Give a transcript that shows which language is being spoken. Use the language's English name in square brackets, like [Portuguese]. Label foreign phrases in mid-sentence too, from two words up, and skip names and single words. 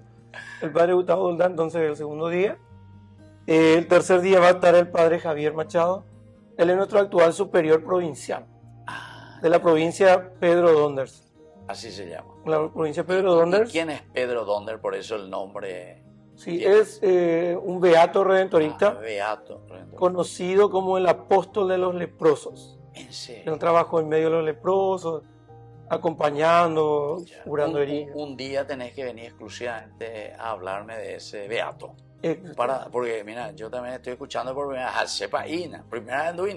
[Spanish] El padre Gustavo Doldán, entonces, el segundo día. El tercer día va a estar el padre Javier Machado. Él es nuestro actual superior provincial Ah, de la provincia Pedro Donders. así se llama. La provincia Pedro ¿Y Donders, quién es Pedro Donder? Por eso el nombre. sí, tiene? es un beato redentorista Beato. conocido como el apóstol de los leprosos. En Es serio. un trabajo en medio de los leprosos, acompañando, Ya. curando heridas. Un día tenés que venir exclusivamente a hablarme de ese beato. Eh, Porque, mira, yo también estoy escuchando por primera vez, sepa Ina, primera vez en Duina.